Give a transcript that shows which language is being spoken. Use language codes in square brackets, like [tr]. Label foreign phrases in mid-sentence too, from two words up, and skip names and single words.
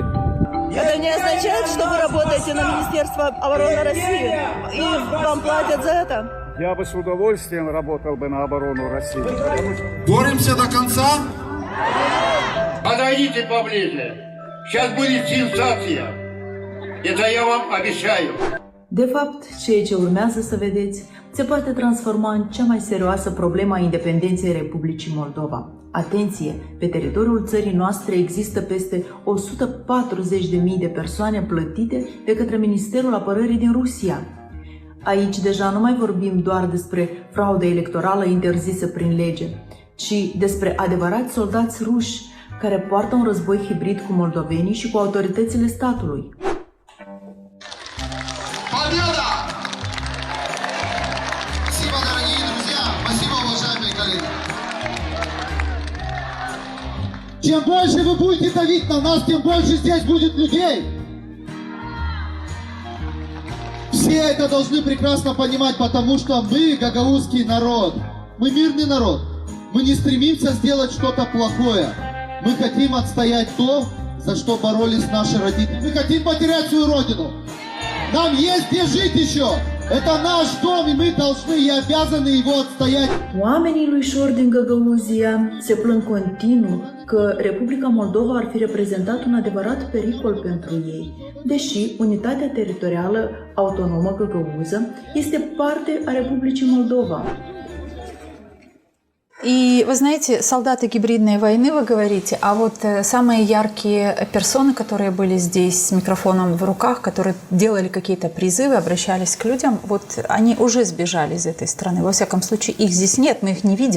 [ru] Это не означает, что вы работаете на Министерство обороны России и вам платят за это? Я бы с удовольствием работал бы на оборону России. Боремся до конца? Подойдите поближе. Сейчас будет сенсация. Это я вам обещаю. [ro] De fapt, ceea ce urmează să vedeți se poate transforma în cea mai serioasă problemă a independenței Republicii Moldova. Atenție! Pe teritoriul țării noastre există peste 140.000 de persoane plătite de către Ministerul Apărării din Rusia. Aici deja nu mai vorbim doar despre fraudă electorală interzisă prin lege, ci despre adevărați soldați ruși care poartă un război hibrid cu moldovenii și cu autoritățile statului. [ru] Победа! Спасибо, дорогие друзья! Спасибо, уважаемые коллеги! Чем больше вы будете давить на нас, тем больше здесь будет людей. Все это должны прекрасно понимать, потому что мы гагаузский народ. Мы мирный народ. Мы не стремимся сделать что-то плохое. Мы хотим отстоять то, за что borолись наши родители. Мы хотим потерять свою родину. Нам есть где жить еще. Это наш дом, и мы должны и обязаны его отстоять. [ro] Oamenii lui Șor din Găgăuzia se plâng continuu că Republica Moldova ar fi reprezentat un adevărat pericol pentru ei, deși unitatea teritorială autonomă Găgăuză este parte a Republicii Moldova. [ru] И вы знаете, солдаты гибридной войны, вы говорите, а вот самые яркие персоны, которые были здесь с микрофоном в руках, которые делали какие-то призывы, обращались к людям, вот они уже сбежали из этой страны. Во всяком случае, их здесь нет, мы их не видим.